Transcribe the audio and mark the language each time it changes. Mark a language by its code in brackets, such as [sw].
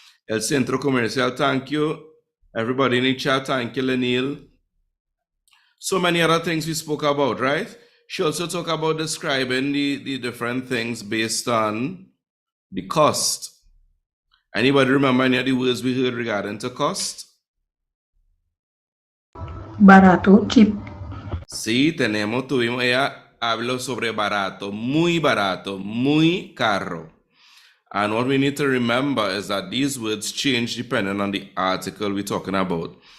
[es] El centro comercial, [en] thank you. Everybody in the chat, thank you, Lanil. So many other things we spoke about, right? She also talked about describing the different things based on the cost. Anybody remember any of the words we heard regarding to cost? Barato, cheap. [es] Sí, tuvimos, ella habló sobre barato, muy caro. [en] And what we need to remember is that these words change depending on the article we're talking about.